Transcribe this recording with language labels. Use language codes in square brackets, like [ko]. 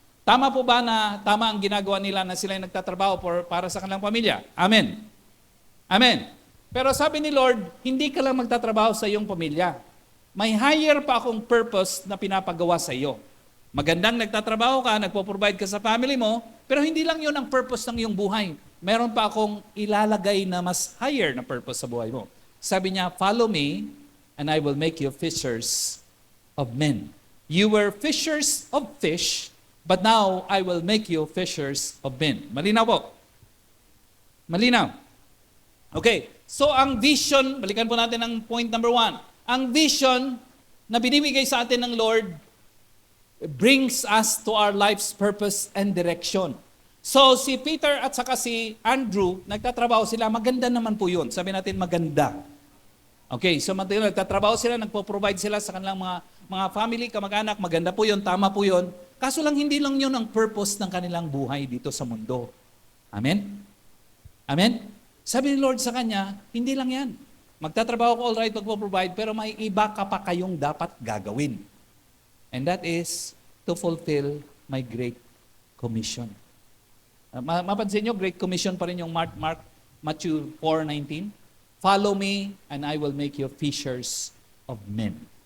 [tl] Tama po ba na tama ang ginagawa nila na sila nagtatrabaho para sa kanilang pamilya? Amen. Amen. Pero sabi ni Lord, hindi ka lang magtatrabaho sa iyong pamilya. May higher pa akong purpose na pinapagawa sa iyo. Magandang nagtatrabaho ka, nagpo-provide ka sa family mo, pero hindi lang yun ang purpose ng iyong buhay. Meron pa akong ilalagay na mas higher na purpose sa buhay mo. Sabi niya, [en] follow me, and I will make you fishers of men. You were fishers of fish, but now I will make you fishers of men. [tl] Malinaw po? Malinaw? Okay, so ang vision, balikan po natin ang point number 1. Ang vision na binibigay sa atin ng Lord [en] brings us to our life's purpose and direction. [tl] So si Peter at saka si Andrew, nagtatrabaho sila, maganda naman po yun. Sabi natin maganda. Okay, so nagtatrabaho sila, nagpo-provide sila sa kanilang mga family, kamag-anak, maganda po yun, tama po yun. Kaso lang hindi lang yun ang purpose ng kanilang buhay dito sa mundo. Amen? Amen? Sabi ni Lord sa kanya, hindi lang yan. Magtatrabaho ko, [en] all right, [tl] magpo-provide, pero may iba ka pa kayong dapat gagawin. [en] And that is to fulfill my Great Commission. [tl] Mapansin nyo, Great Commission pa rin yung Matthew 4:19. [en] Follow me and I will make you fishers of men.